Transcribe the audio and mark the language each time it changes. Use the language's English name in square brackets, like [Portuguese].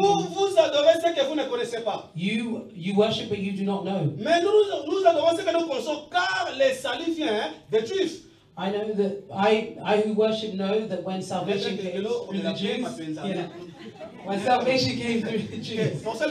[French] vous adorez ce que vous ne connaissez pas. [English] You worship but you do not know. [French] Mais nous adorons ce que nous connaissons car le salut vient des Juifs. [English] I know that I who worship know that when salvation came through the Jews, when salvation came through the Jews.